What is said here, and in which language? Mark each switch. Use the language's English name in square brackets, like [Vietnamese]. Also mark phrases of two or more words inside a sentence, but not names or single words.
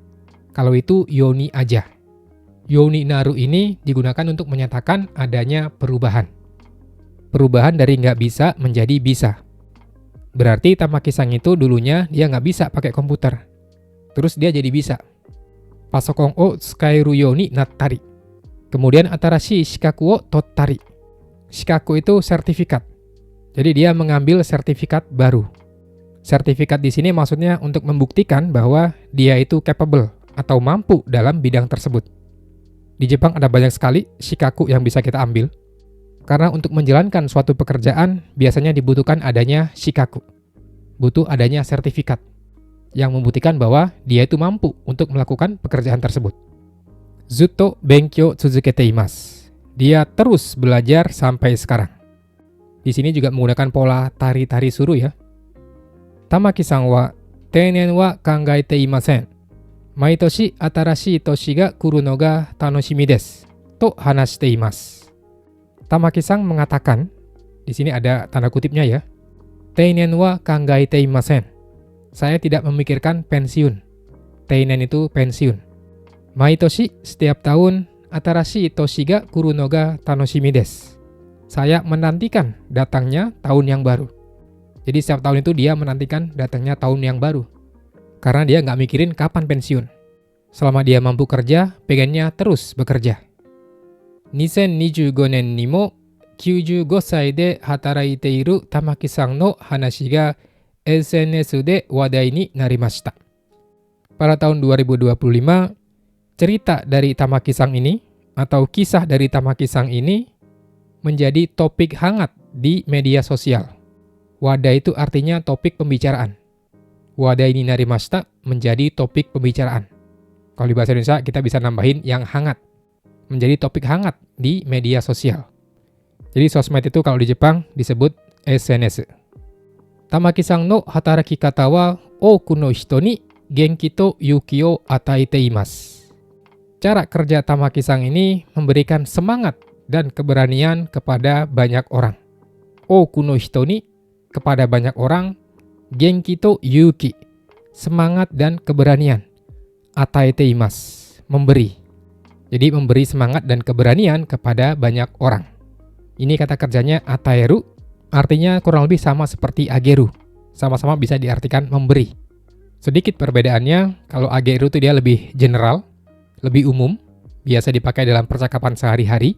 [Indonesian] Kalau itu yoni aja. [Japanese] ようになる [Indonesian] ini digunakan untuk menyatakan adanya perubahan. Perubahan dari nggak bisa menjadi bisa. Berarti Tamaki-san itu dulunya dia nggak bisa pakai komputer. Terus dia jadi bisa. [Japanese] パソコンを使えるようになったり. Kemudian 新しい資格を取ったり. [Indonesian] Shikaku itu sertifikat. Jadi dia mengambil sertifikat baru. Sertifikat di sini maksudnya untuk membuktikan bahwa dia itu capable atau mampu dalam bidang tersebut. Di Jepang ada banyak sekali shikaku yang bisa kita ambil. Karena untuk menjalankan suatu pekerjaan biasanya dibutuhkan adanya shikaku. Butuh adanya sertifikat yang membuktikan bahwa dia itu mampu untuk melakukan pekerjaan tersebut. [Japanese] ずっと勉強続けています. [Indonesian] Dia terus belajar sampai sekarang. Di sini juga menggunakan pola [Japanese] たりたりする [Indonesian] ya. [Japanese] 玉木さんは定年は考えていません. 毎年新しい年が来るのが楽しみです. と話しています. [Indonesian] Tamaki-san mengatakan, di sini ada tanda kutipnya ya. [Japanese] 定年は考えていません. [Indonesian] Saya tidak memikirkan pensiun. Teinen itu pensiun. Maitoshi setiap tahun, [Japanese] 新しい年が来るのが楽しみです. [Indonesian] Saya menantikan datangnya tahun yang baru. Jadi setiap tahun itu dia menantikan datangnya tahun yang baru. Karena dia nggak mikirin kapan pensiun. Selama dia mampu kerja, pengennya terus bekerja. [Japanese] 2025 年にも95歳で働いている玉木さんの話が SNS で話題になりました。 [Indonesian] Pada tahun 2025, cerita dari Tamaki-san ini, atau kisah dari Tamaki-san ini, menjadi topik hangat di media sosial. Wada itu artinya topik pembicaraan. Wada ini narimashita menjadi topik pembicaraan. Kalau di bahasa Indonesia kita bisa nambahin yang hangat. Menjadi topik hangat di media sosial. Jadi sosmed itu kalau di Jepang disebut SNS. [Japanese] 玉木さんの働き方は多くの人に元気と勇気を与えています. [Indonesian] Cara kerja Tamaki-san ini memberikan semangat dan keberanian kepada banyak orang. [Japanese] 多くの人に, [Indonesian] kepada banyak orang. [Japanese] 元気と勇気, [Indonesian] semangat dan keberanian. [Japanese] 与えています, memberi. [Indonesian] Jadi memberi semangat dan keberanian kepada banyak orang. Ini kata kerjanya ataeru, artinya kurang lebih sama seperti ageru. Sama-sama bisa diartikan memberi. Sedikit perbedaannya, kalau ageru itu dia lebih general, lebih umum, biasa dipakai dalam percakapan sehari-hari.